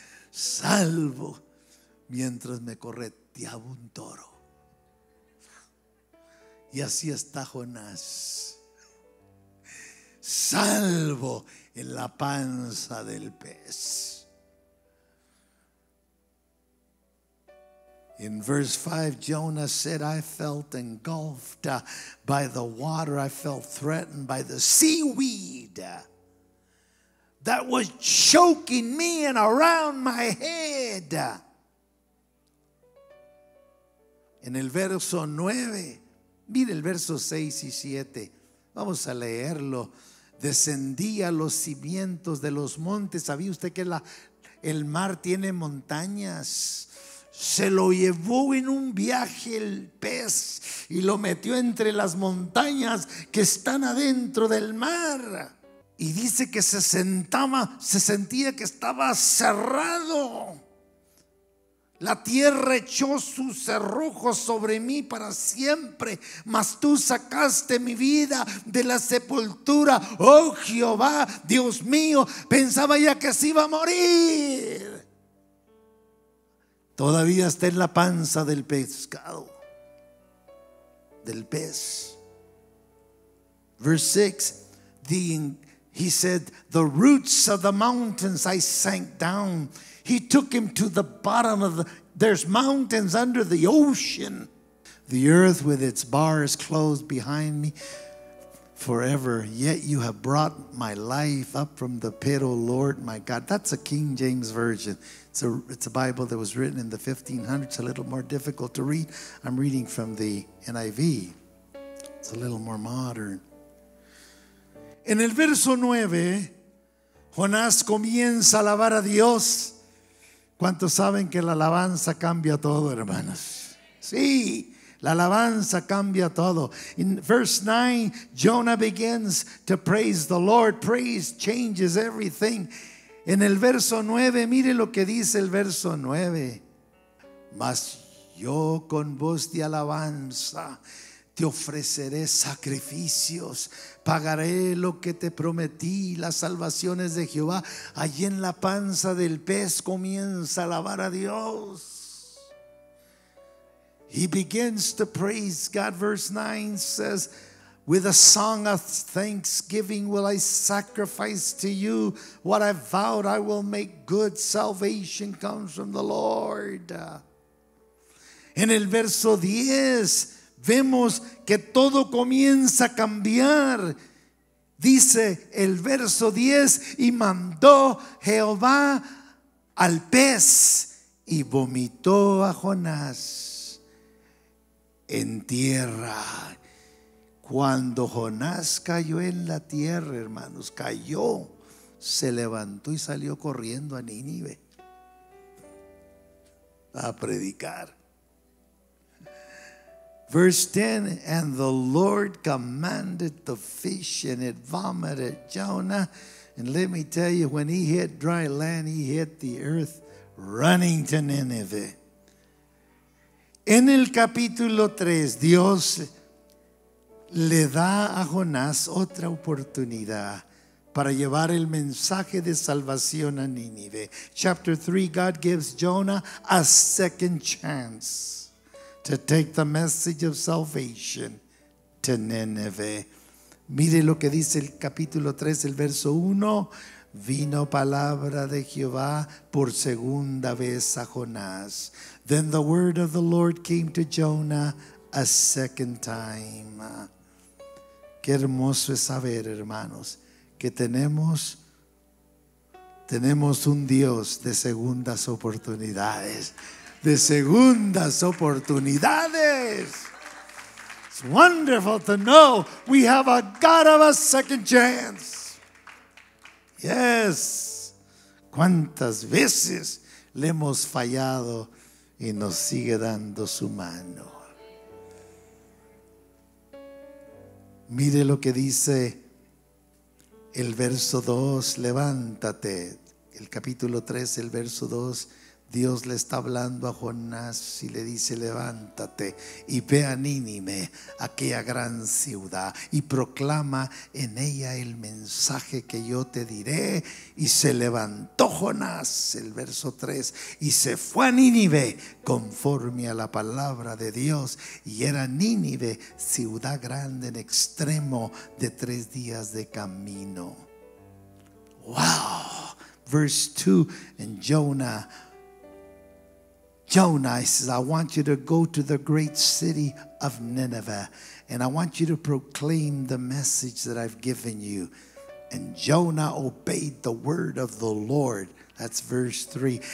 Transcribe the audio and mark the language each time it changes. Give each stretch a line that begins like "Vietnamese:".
Spanish: Salvo mientras me correteaba un toro. Y así está Jonás, salvo en la panza del pez.
English: In verse 5, Jonah said, I felt engulfed by the water. I felt threatened by the seaweed that was choking me and around my head.
Spanish: En el verso 9, mire el verso 6 y 7. Vamos a leerlo. Descendí a los cimientos de los montes. ¿Sabía usted que el mar tiene montañas? Se lo llevó en un viaje el pez y lo metió entre las montañas que están adentro del mar. Y dice que se sentía que estaba cerrado. La tierra echó sus cerrojos sobre mí para siempre, mas tú sacaste mi vida de la sepultura. Oh Jehová, Dios mío, pensaba ya que se iba a morir. Todavía está en la panza del pescado, del pez.
English: Verse 6, he said, the roots of the mountains I sank down. He took him to the bottom of there's mountains under the ocean. The earth with its bars closed behind me forever. Yet you have brought my life up from the pit, O Lord my God. That's a King James Version. It's a Bible that was written in the 1500s, a little more difficult to read. I'm reading from the NIV. It's a little more modern.
Spanish: En el verso 9, Jonás comienza a alabar a Dios. ¿Cuántos saben que la alabanza cambia todo, hermanos? Sí, la alabanza cambia todo.
English: In verse 9, Jonah begins to praise the Lord. Praise changes everything.
Spanish: En el verso 9, mire lo que dice el verso 9. Mas yo con voz de alabanza te ofreceré sacrificios, pagaré lo que te prometí, las salvaciones de Jehová. Allí en la panza del pez comienza a alabar a Dios.
English: He begins to praise God. Verse 9 says, with a song of thanksgiving will I sacrifice to you what I vowed I will make good. Salvation comes from the Lord.
Spanish: En el verso 10 vemos que todo comienza a cambiar. Dice el verso 10, y mandó Jehová al pez y vomitó a Jonás en tierra. Cuando Jonás cayó en la tierra, hermanos, cayó, se levantó y salió corriendo a Nínive a predicar.
English: Verse 10, and the Lord commanded the fish, and it vomited Jonah. And let me tell you, when he hit dry land, he hit the earth running to Nineveh.
Spanish: En el capítulo 3, Dios le da a Jonás otra oportunidad para llevar el mensaje de salvación a Nínive.
English: Chapter 3, God gives Jonah a second chance to take the message of salvation to Nineveh.
Spanish: Mire lo que dice el capítulo 3, el verso 1. Vino palabra de Jehová por segunda vez a Jonás.
English: Then the word of the Lord came to Jonah a second time.
Spanish: Qué hermoso es saber, hermanos, que tenemos un Dios de segundas oportunidades. De segundas oportunidades.
English: It's wonderful to know we have a God of a second chance. Yes.
Spanish: ¿Cuántas veces le hemos fallado y nos sigue dando su mano? Mire lo que dice el verso 2, levántate. El capítulo 3, el verso 2. Dios le está hablando a Jonás y le dice: levántate y ve a Nínive, aquella gran ciudad, y proclama en ella el mensaje que yo te diré. Y se levantó Jonás, el verso 3, y se fue a Nínive conforme a la palabra de Dios. Y era Nínive ciudad grande en extremo, de 3 días de camino.
English: Wow. Verse 2, and Jonah says, I want you to go to the great city of Nineveh, and I want you to proclaim the message that I've given you. And Jonah obeyed the word of the Lord. That's verse 3.